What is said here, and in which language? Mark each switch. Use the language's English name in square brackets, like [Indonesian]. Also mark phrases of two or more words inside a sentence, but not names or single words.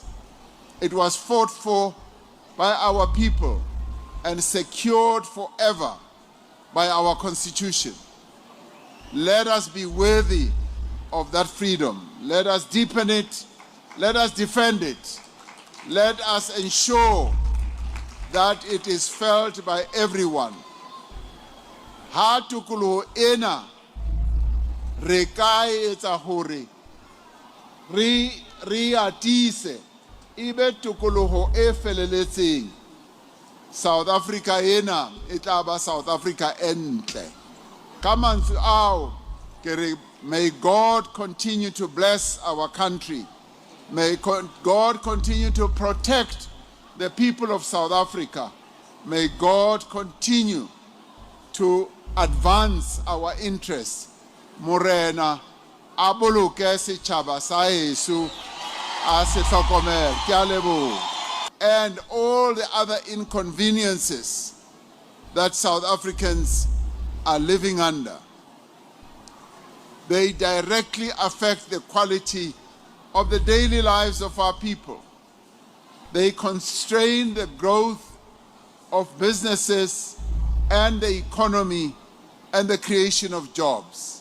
[English] It was fought for by our people and secured forever by our Constitution. Let us be worthy of that freedom. Let us deepen it. Let us defend it. Let us ensure that it is felt by everyone. [Southern Sotho] Ha tukuluho ena re ka etsa hore re atise ibe tukuluho e feleletseng. South Africa ena e tla ba South Africa entle. Ka mantswe ao ke re, [English] may God continue to bless our country. May God continue to protect the people of South Africa. May God continue to advance our interests. [Southern Sotho] Morena a boloke setjhaba sa heso, a se hlokomele. Ke a leboha. [English] And all the other inconveniences that South Africans are living under, they directly affect the quality of the daily lives of our people. They constrain the growth of businesses and the economy and the creation of jobs.